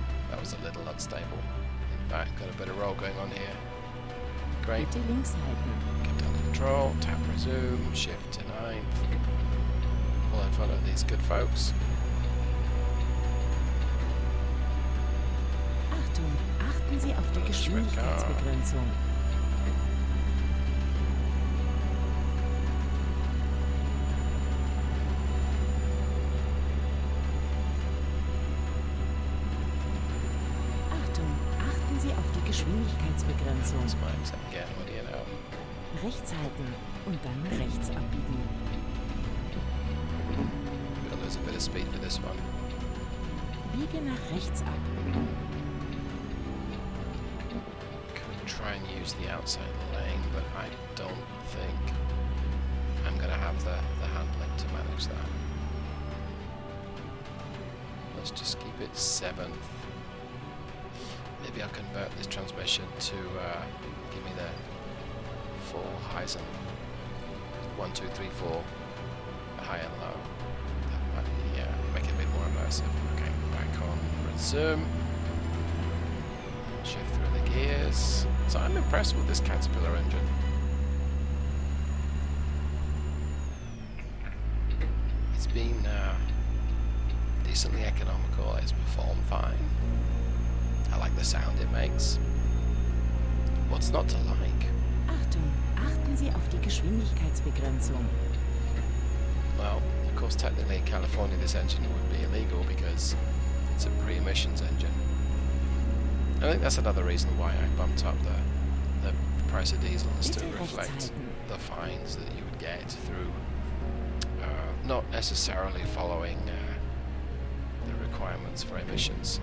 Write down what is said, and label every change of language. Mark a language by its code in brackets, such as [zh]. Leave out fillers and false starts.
[en] That was a little unstable. In fact, got a bit of roll going on here. Great. [de] Bitte links halten. [en] Kept under control. Tap resume. Shift to 9th. Pull in front of these good folks. [de] Achtung, achten Sie auf die Geschwindigkeitsbegrenzung. Achtung, achten Sie auf die Geschwindigkeitsbegrenzung. [en] That's my exit again. What do you know? [de] Rechts halten und dann rechts abbiegen. [en] Gonna lose a bit of speed for this one. [de] Biege nach rechts ab. [en] Could try and use the outside lane, but I don't think I'm gonna have the handling to manage that. Let's just keep it 7th. Maybe I'll convert this transmission to give me the 4 highs and 1, 2, 3, 4 high and low. That might make it a bit more immersive. Okay, back on resume. Shift through the gears. So I'm impressed with this Caterpillar engine. It's been decently economical. It's performed fine. I like the sound it makes. What's not to like? [de] Achtung, achten Sie auf die Geschwindigkeitsbegrenzung. [en] Well, of course, technically in California this engine would be illegal because it's a pre-emissions engine. I think that's another reason why I bumped up the price of diesel, is to [de] Bitte rechts [en] reflect [de] halten. [en] the fines that you would get through not necessarily following the requirements for emissions.